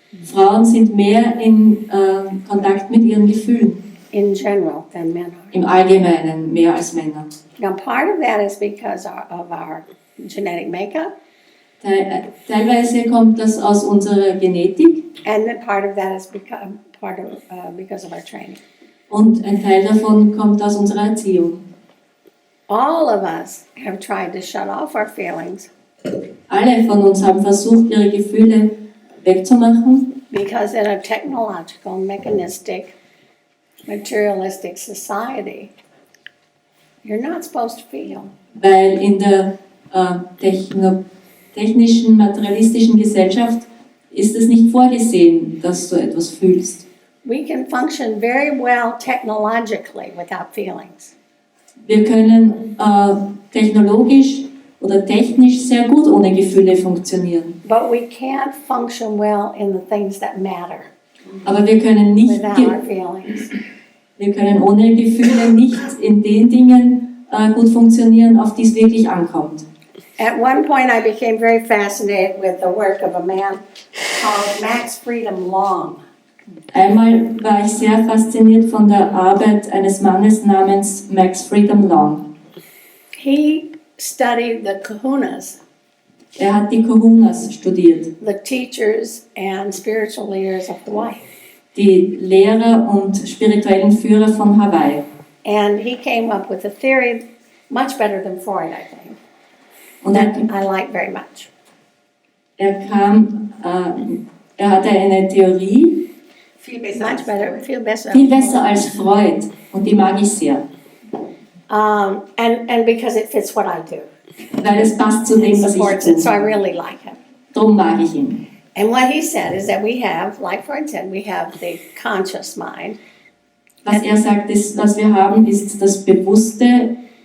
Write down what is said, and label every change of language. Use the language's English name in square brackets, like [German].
[German] Frauen sind mehr in Kontakt mit ihren Gefühlen, [English] in general than men are. [German] im Allgemeinen mehr als Männer. [English] Now, part of that is because of our genetic makeup, [German] Teilweise kommt das aus unserer Genetik [English] and then part of that is because of our training. [German] und ein Teil davon kommt aus unserer Erziehung. [English] All of us have tried to shut off our feelings [German] Alle von uns haben versucht, ihre Gefühle wegzumachen, [English] because in a technological, mechanistic, materialistic society, you're not supposed to feel. [German] weil in der technischen, materialistischen Gesellschaft ist es nicht vorgesehen, dass du etwas fühlst. [English] We can function very well technologically without feelings. [German] Wir können technologisch oder technisch sehr gut ohne Gefühle funktionieren. [English] But we can't function well in the things that matter [German] Aber wir können, nicht [English] without our feelings. [German] wir können ohne Gefühle nicht in den Dingen gut funktionieren, auf die es wirklich ankommt. [English] At one point, I became very fascinated with the work of a man called Max Frieden Long. [German] Einmal war ich sehr fasziniert von der Arbeit eines Mannes namens Max Frieden Long. [English] He studied the kahunas, [German] Er hat die Kahunas studiert, [English] the teachers and spiritual leaders of Hawaii. [German] die Lehrer und spirituellen Führer von Hawaii. [English] And he came up with a theory much better than Freud, I think, [German] Und [English] that I like very much. [German] er hatte eine Theorie, [English] Much better, feel better. [German] viel besser als Freud, und die mag ich sehr, [English] And because it fits what I do. [German] weil es passt zu dem, was [English] Supports [German] ich [English] it, so I [German] tue. [English] really like him. [German] Darum mag ich ihn. [English] And what he said is that we have, like Freud said, we have the conscious mind. [German] Was er sagt, ist, was wir haben, ist das Bewusstsein.